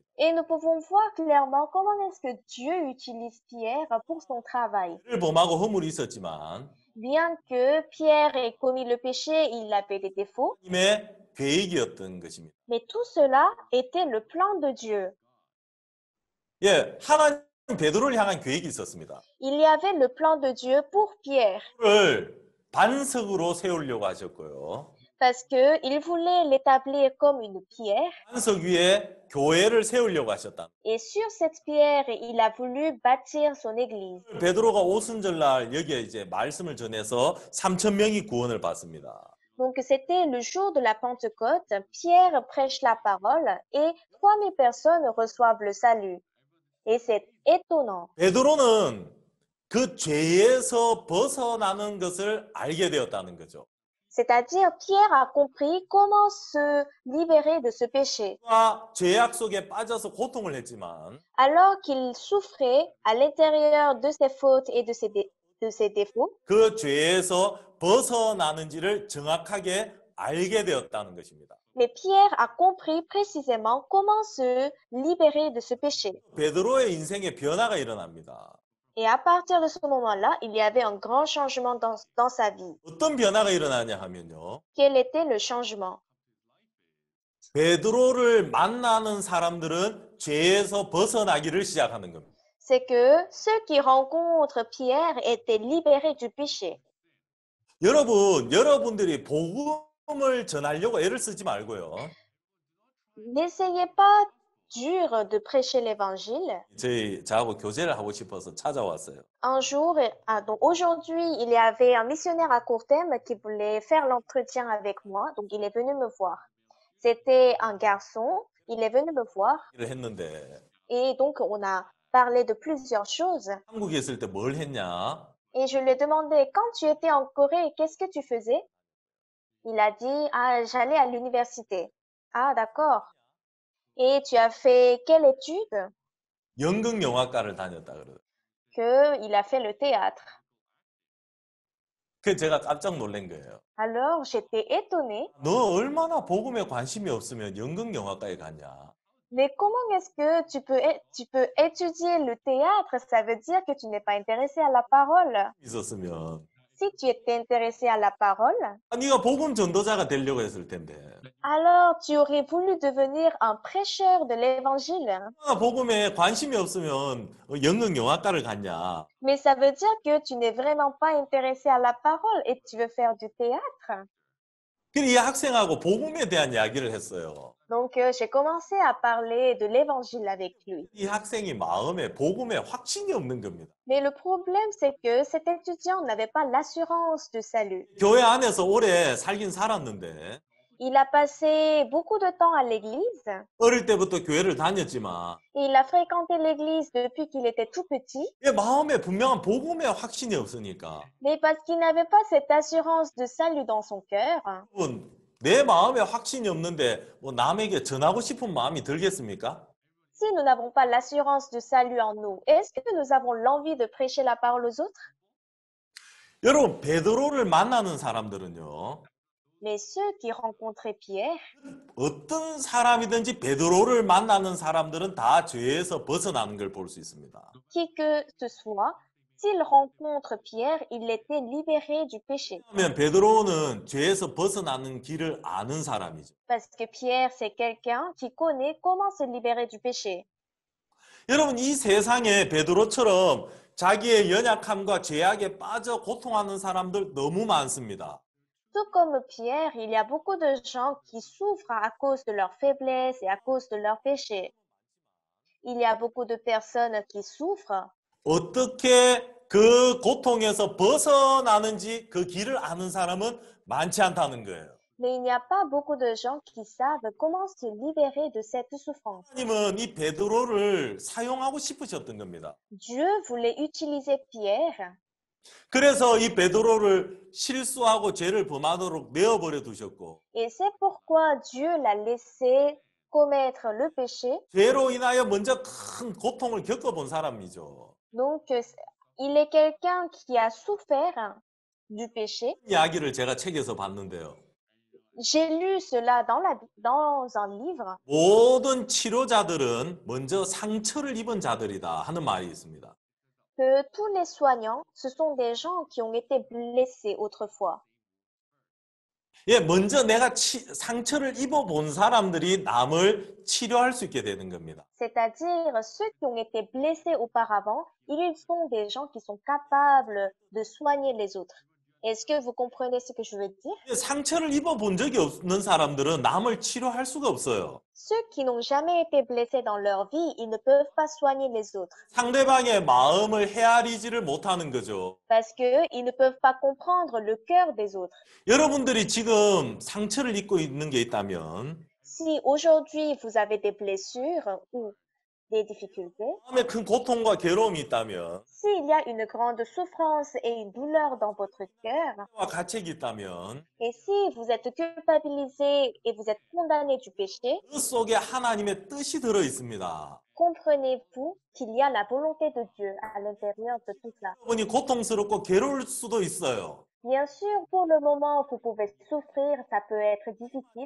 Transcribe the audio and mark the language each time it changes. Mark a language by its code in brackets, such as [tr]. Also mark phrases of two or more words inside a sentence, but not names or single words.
[fr] Et nous pouvons voir clairement comment est-ce que Dieu utilise Pierre pour son travail. [ko] 그를 범하고 허물이 있었지만 [fr] Bien que Pierre ait commis le péché, il avait des défauts, [ko] 하나님의 계획이었던 것입니다. [fr] mais tout cela était le plan de Dieu. [ko] 하나님 베드로를 향한 계획이 있었습니다. [fr] Il y avait le plan de Dieu pour Pierre, [ko] 그를 반석으로 세우려고 하셨고요. [fr] parce qu'il voulait l'établir comme une pierre, [ko] 반석 위에 교회를 세우려고 하셨다. [fr] et sur cette pierre, il a voulu bâtir son église. [ko] 베드로가 오순절날 여기에 이제 말씀을 전해서 3천 명이 구원을 받습니다. [fr] Donc c'était le jour de la Pentecôte, Pierre prêche la parole et 3000 personnes reçoivent le salut. Et c'est étonnant. [ko] 베드로는 그 죄에서 벗어나는 것을 알게 되었다는 거죠. [fr] C'est-à-dire, Pierre a compris comment se libérer de ce péché. [ko] 죄악 속에 빠져서 고통을 했지만 [fr] Alors qu'il souffrait à l'intérieur de ses fautes et de ses défauts, [ko] 그 죄에서 벗어나는지를 정확하게 알게 되었다는 것입니다. [fr] mais Pierre a compris précisément comment se libérer de ce péché. [ko] 베드로의 인생에 변화가 일어납니다. [fr] Et à partir de ce moment-là, il y avait un grand changement dans sa vie. [ko] 어떤 변화가 일어나냐 하면요. [fr] Quel était le changement? [ko] 베드로를 만나는 사람들은 죄에서 벗어나기를 시작하는 겁니다. [fr] C'est que ceux qui rencontrent Pierre étaient libérés du péché. [ko] 여러분들이 복음을 전하려고 애를 쓰지 말고요. [fr] N'essayez pas dur de prêcher l'évangile. [ko] 저하고 교제를 하고 싶어서 찾아왔어요. [fr] Un jour, donc aujourd'hui, il y avait un missionnaire à court terme qui voulait faire l'entretien avec moi, donc il est venu me voir. C'était un garçon, il est venu me voir [ko] 했는데 [fr] et donc on a parlé de plusieurs choses. [ko] 한국에 있을 때 뭘 했냐? [fr] Et je lui ai demandé, quand tu étais en Corée, qu'est-ce que tu faisais? Il a dit, ah, j'allais à l'université. Ah, d'accord. Et tu as fait quelle étude? [ko] 연극영화과를 다녔다 그래요. [fr] qu'il a fait le théâtre. [ko] 그 제가 깜짝 놀란 거예요. [fr] Alors, j'étais étonnée. [ko] 너 얼마나 복음에 관심이 없으면 연극영화과에 갔냐? [fr] Mais comment est-ce que tu peux étudier le théâtre? Ça veut dire que tu n'es pas intéressé à la parole. [ko] 있었으면 [fr] Si tu étais intéressé à la parole, [ko] 네가 복음 전도자가 되려고 했을 텐데. [fr] alors tu aurais voulu devenir un prêcheur de l'évangile. [ko] 복음에 관심이 없으면 연극영화과를 갔냐? [fr] Mais ça veut dire que tu n'es vraiment pas intéressé à la parole et tu veux faire du théâtre. [ko] 이 학생하고 복음에 대한 이야기를 했어요. [fr] Donc, j'ai commencé à parler de l'évangile avec lui. [ko] 이 학생이 마음에 복음에 확신이 없는 겁니다. [fr] Mais le problème, c'est que cet étudiant n'avait pas l'assurance du salut. [ko] 교회 안에서 오래 살긴 살았는데 [fr] Il a passé beaucoup de temps à l'église [ko] 어릴 때부터 교회를 다녔지만 [fr] et il a fréquenté l'église depuis qu'il était tout petit. [ko] 마음에 분명한 복음에 확신이 없으니까 [fr] Mais parce qu'il n'avait pas cette assurance de salut dans son cœur, [ko] 내 마음에 확신이 없는데 뭐 남에게 전하고 싶은 마음이 들겠습니까? [fr] si nous n'avons pas l'assurance du salut en nous, est-ce que nous avons l'envie de prêcher la parole aux autres? [ko] 여러분 베드로를 만나는 사람들은요. [fr] Mais ceux qui rencontraient Pierre, [ko] 어떤 사람이든지 베드로를 만나는 사람들은 다 죄에서 벗어나는 걸 볼 수 있습니다. [fr] qui que ce soit, s'ils rencontrent Pierre, il était libéré du péché. [ko] 왜냐하면 베드로는 죄에서 벗어나는 길을 아는 사람이죠. [fr] Parce que Pierre, c'est quelqu'un qui connaît comment se libérer du péché. [ko] 여러분, 이 세상에 베드로처럼 자기의 연약함과 죄악에 빠져 고통하는 사람들 너무 많습니다. [fr] Tout comme Pierre, il y a beaucoup de gens qui souffrent à cause de leur faiblesse et à cause de leur péché. Il y a beaucoup de personnes qui souffrent, [ko] 어떻게 그 고통에서 벗어나는지 그 길을 아는 사람은 많지 않다는 거예요. [fr] mais il n'y a pas beaucoup de gens qui savent comment se libérer de cette souffrance. [ko] 하나님은 이 베드로를 사용하고 싶으셨던 겁니다. [fr] Dieu voulait utiliser Pierre, [ko] 그래서 이 베드로를 실수하고 죄를 범하도록 내어버려 두셨고, [fr] et c'est pourquoi Dieu l'a laissé commettre le péché. [ko] 죄로 인하여 먼저 큰 고통을 겪어본 사람이죠. [fr] Donc, il est quelqu'un qui a souffert du péché. [ko] 이야기를 제가 책에서 봤는데요. [fr] J'ai lu cela dans un livre. [ko] 모든 치료자들은 먼저 상처를 입은 자들이다 하는 말이 있습니다. [fr] Que tous les soignants, ce sont des gens qui ont été blessés autrefois. [ko] 예, 먼저 내가 상처를 입어본 사람들이 남을 치료할 수 있게 되는 겁니다. [fr] C'est-à-dire, ceux qui ont été blessés auparavant, ils sont des gens qui sont capables de soigner les autres. Est-ce que vous comprenez ce que je veux dire? [ko] 예, 상처를 입어본 적이 없는 사람들은 남을 치료할 수가 없어요. [fr] Ceux qui n'ont jamais été blessés dans leur vie, ils ne peuvent pas soigner les autres [ko] 상대방의 마음을 헤아리지를 못하는 거죠. [fr] parce qu'ils ne peuvent pas comprendre le cœur des autres. [ko] 여러분들이 지금 상처를 입고 있는 게 있다면 [fr] Si aujourd'hui vous avez des blessures ou des difficultés, [ko] 마음에 큰 고통과 괴로움이 있다면 [fr] s'il y a une grande souffrance et une douleur dans votre cœur, [ko] 가책이 있다면 [fr] et si vous êtes culpabilisé et vous êtes condamné du péché, [ko] 그 속에 하나님의 뜻이 들어 있습니다. [fr] comprenez-vous qu'il y a la volonté de Dieu à l'intérieur de tout cela. [ko] 여러분이 고통스럽고 괴로울 수도 있어요. [fr] Bien sûr, pour le moment, vous pouvez souffrir, ça peut être difficile,